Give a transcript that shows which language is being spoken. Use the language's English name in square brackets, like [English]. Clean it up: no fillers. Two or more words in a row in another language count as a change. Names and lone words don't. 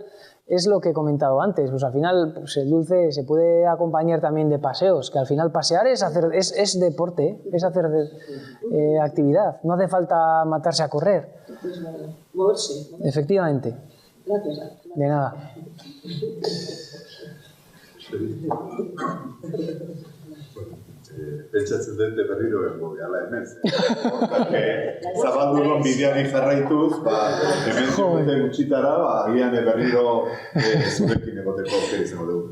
[Spanish] Es lo que he comentado antes, pues al final pues el dulce se puede acompañar también de paseos, que al final pasear es deporte, es hacer actividad, no hace falta matarse a correr. Moverse. Efectivamente. Gracias. De nada. [Basque] Pentsatzen dut berriro egongo gehala hemen. Zabaldurron bideari jarraituz, hemen zimute gutxitara, agian berriro zurekin egoteko aukera izango dugu.